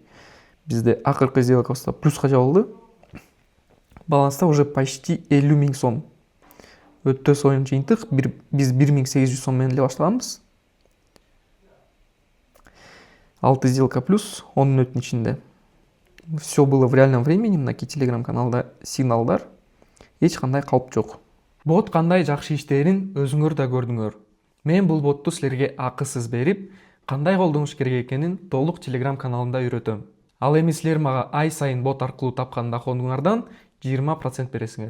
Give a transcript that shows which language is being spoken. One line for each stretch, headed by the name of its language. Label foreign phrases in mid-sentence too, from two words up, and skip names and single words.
Kyrgyz: Бизде акыркы сделкабызда плюска жабылды. Баланста уже почти 50 000 сом. Өтө союн жыйынтык, биз 1800 сом менен эле баштаганбыз. 6 сделка плюс 10 мүнөттүн ичинде.
Russian: Все было в реальном времени,
Kyrgyz: мынакей телеграм-каналда сигналдар. Эч кандай калп жок. Бот кандай жакшы иштерин өзүңөр да көрдүңөр. Мен бул ботту силерге акысыз берип, кандай колдонуш керек экенин толук телеграм каналында үйрөтөм. Ал эми силер мага ай сайын бот аркылуу тапкан доходуңардан 20% бересиңер.